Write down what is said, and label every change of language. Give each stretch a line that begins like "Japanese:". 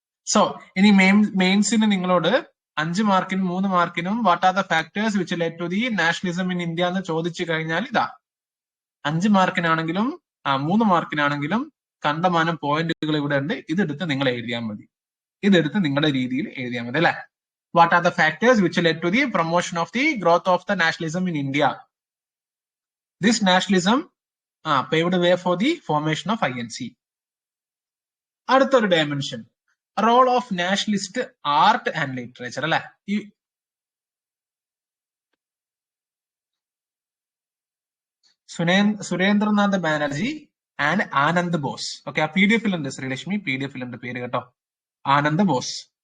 Malayalam: So ഇനി മെയിൻസിന് നിങ്ങളോട് 5 മാർക്കിനും 3 മാർക്കിനും
English: what are the factors which led to the nationalism in India
Malayalam: എന്ന് ചോദിച്ചു കഴിഞ്ഞാൽ 5 മാർക്കിനാണെങ്കിലും 3 മാർക്കിനാണെങ്കിലും കണ്ടമാനം പോയിന്റുകൾ ഇവിടെ ഉണ്ട്. ഇതെടുത്ത് നിങ്ങൾ എഴുതിയാൽ മതി. ഇതെടുത്ത് നിങ്ങളുടെ രീതിയിൽ എഴുതിയാൽ മതി അല്ലെ.
English: What are the factors which led to the promotion of the growth of the nationalism in India? This nationalism paved way for the formation of INC.
Malayalam: അടുത്തൊരു
English: Dimension, role of nationalist art and literature അല്ലെ.
Malayalam: ഈ Surendranath Banerjee and Anand boss. Okay, ആ PDF ഉണ്ട് Sreelakshmi, PDF ഉണ്ട് പേര് കേട്ടോ, Anand boss.